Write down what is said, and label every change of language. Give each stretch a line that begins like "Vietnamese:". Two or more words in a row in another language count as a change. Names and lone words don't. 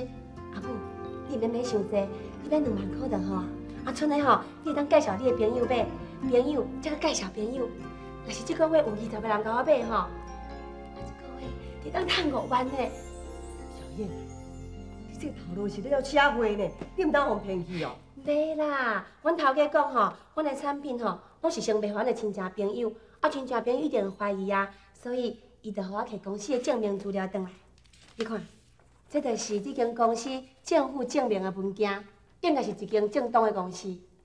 Min Nan Chinese: 阿母，你免买伤济，你买2万块就好啊。啊，剩的吼，你会当介绍你的朋友买，朋友再介绍朋友。若是这个月有20个人甲我买吼，啊，这个月你当赚5万呢。小燕。这头路是咧要社会呢，你唔当互骗去哦。袂啦，阮头家讲吼，阮的产品吼，拢是先卖互阮的亲戚朋友，啊亲戚朋友一定怀疑啊，所以伊就互我摕公司的证明资料转来。你看，这就是这间公司政府证明的文件，应该是一间正当的公司。